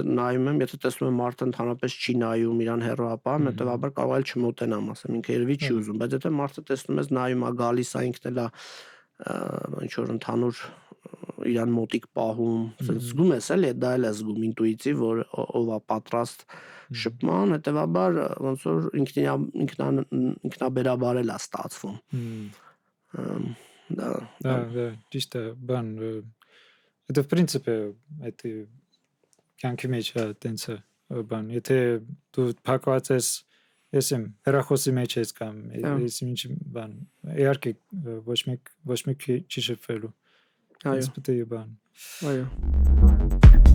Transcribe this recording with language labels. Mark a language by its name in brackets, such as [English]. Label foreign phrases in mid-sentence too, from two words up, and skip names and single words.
[Armenian] նայում եմ, եթե տեսնում եմ մարդը ընդհանրապես չի նայում, իրան հեռու ապահում, հետեւաբար կարող է չմոտենամ, ասեմ, ինքը երևի չի ուզում, բայց եթե մարդը տեսնում ես նայում է, գալիս է, ինքն էլ է ինչ որ ընդհանուր իրան մոտիկ պահում, ասես զգում ես էլի, դա էլ է զգում ինտուիտիվ, որ ով է պատրաստ շփման, հետեւաբար ոնց որ ինքնաբերաբար էլ է ստացվում։ Да, ճիշտ է, բան [Russian] это в принципе это [Armenian] կյանքի մեջ է տենց է բան եթե դու փակված ես եմ հեռախոսի մեջ ես կամ ես ինչ բան իհարկե ոչ մեկ չի շփվելու այս պետք է բան այո